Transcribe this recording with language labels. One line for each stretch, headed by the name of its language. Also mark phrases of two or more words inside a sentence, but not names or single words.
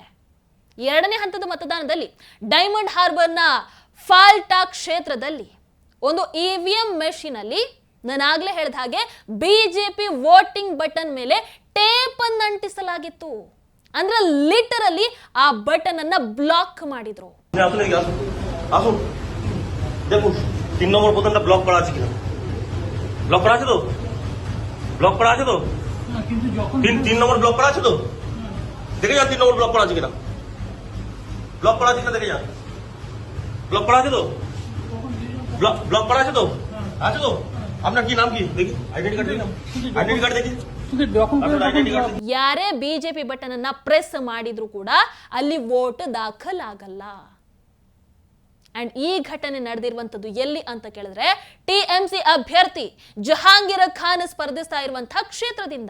Kannada: ಎರಡನೇ ಹಂತದ ಮತದಾನದಲ್ಲಿ ಡೈಮಂಡ್ ಹಾರ್ಬರ್ನ ಫಾಲ್ಟಾ ಕ್ಷೇತ್ರದಲ್ಲಿ ಒಂದು
English: EVM machine
Kannada: ಅಲ್ಲಿ ನಾನಾಗ್ಲೇ ಹೇಳಿದ ಹಾಗೆ ಬಿಜೆಪಿ
English: voting button
Kannada: ಮೇಲೆ ಟೇಪ್ ಅನ್ನು ಅಂಟಿಸಲಾಗಿತ್ತು. ಅಂದ್ರೆ ಲಿಟರಲಿ ಆ ಬಟನ್ ಅನ್ನ ಬ್ಲಾಕ್ ಮಾಡಿದ್ರು.
Bangla: তিন নম্বর বোতামটা ব্লক করা আছে কিনা? ব্লক করা আছে তো? ব্লক করা আছে তো? তিন নম্বর ব্লক করা আছে তো? দেখে যান 3 নম্বর ব্লক করা আছে কিনা? ব্লক করা আছে কিনা দেখে যান। ব্লক করা আছে তো? ব্লক করা আছে তো? আছে তো? আপনার কি নাম কি দেখি?
English: identity card
Bangla: দেখি,
English: identity card
Bangla: দেখি।
Kannada: ಯಾರೇ ಬಿಜೆಪಿ ಬಟನ್ ಅನ್ನ ಪ್ರೆಸ್ ಮಾಡಿದ್ರು ಕೂಡ ಅಲ್ಲಿ ವೋಟ್ ದಾಖಲಾಗಲ್ಲ. ಅಂಡ್ ಈ ಘಟನೆ ನಡೆದಿರುವಂತದ್ದು ಎಲ್ಲಿ ಅಂತ ಕೇಳಿದ್ರೆ ಟಿಎಂಸಿ ಅಭ್ಯರ್ಥಿ ಜಹಾಂಗೀರ್ ಖಾನ್ ಸ್ಪರ್ಧಿಸ್ತಾ ಇರುವಂತಹ ಕ್ಷೇತ್ರದಿಂದ.